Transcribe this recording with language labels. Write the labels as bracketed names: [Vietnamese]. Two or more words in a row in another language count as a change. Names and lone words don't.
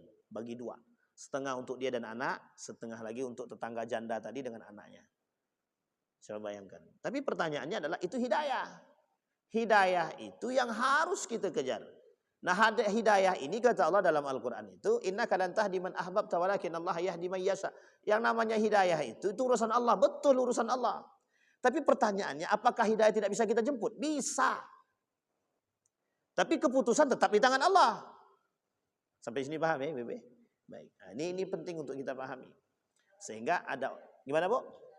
[Indonesian] Bagi 2. Setengah untuk dia dan anak, setengah lagi untuk tetangga janda tadi dengan anaknya. Coba bayangkan. Tapi pertanyaannya adalah itu hidayah. Hidayah itu yang harus kita kejar. Nah, hidayah ini kata Allah dalam Al-Quran itu, [Arabic] إنك لن تهدي من أحببت ولكن الله يهدي من يشاء. [Indonesian] Yang namanya hidayah itu urusan Allah, betul urusan Allah. Tapi pertanyaannya, apakah hidayah tidak bisa kita jemput? Bisa. Tapi keputusan tetap di tangan Allah. Sampai sini paham ya, Bebe? Baik. Nah, ini penting untuk kita pahami. Sehingga ada, gimana Bu?